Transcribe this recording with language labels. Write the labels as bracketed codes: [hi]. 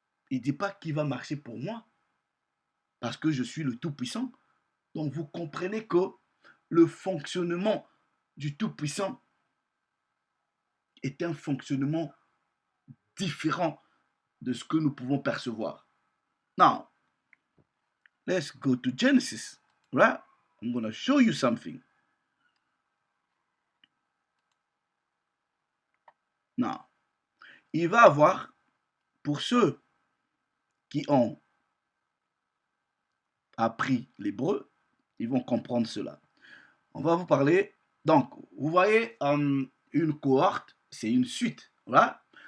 [fr] Il ne dit pas qui va marcher pour moi, parce que je suis le Tout-Puissant. Donc vous comprenez que le fonctionnement du Tout-Puissant est un fonctionnement différent de ce que nous pouvons percevoir. [en] Now, let's go to Genesis, right? I'm going to show you something. [fr] Now, il va avoir, pour ceux qui ont appris l'hébreu, ils vont comprendre cela. On va vous parler, donc, vous voyez, une cohorte, c'est une suite, voilà.